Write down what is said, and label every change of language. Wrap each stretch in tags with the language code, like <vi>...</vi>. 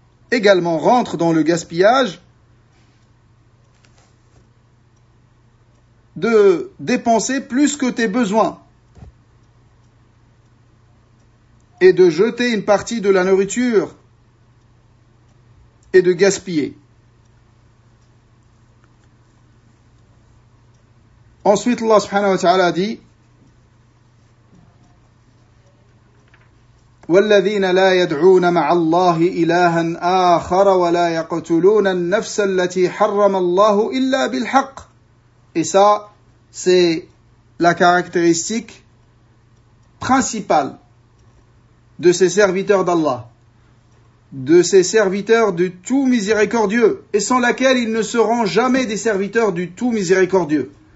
<fr>Également rentre dans le gaspillage de dépenser plus que tes besoins et de jeter une partie de la nourriture et de gaspiller. Ensuite, Allah subhanahu wa ta'ala dit</fr> <ar>وَالَّذِينَ لَا يَدْعُونَ مَعَ اللَّهِ إِلَٰهًا آخَرَ وَلَا يَقْتُلُونَ النَّفْسَ الَّتِي حَرَّمَ اللَّهُ إِلَّا بِالْحَقِّ.</ar> <fr>Et ça, c'est la caractéristique principale de ces serviteurs d'Allah, de ces serviteurs du Tout Miséricordieux, et sans laquelle ils ne seront jamais des serviteurs du Tout Miséricordieux.</fr>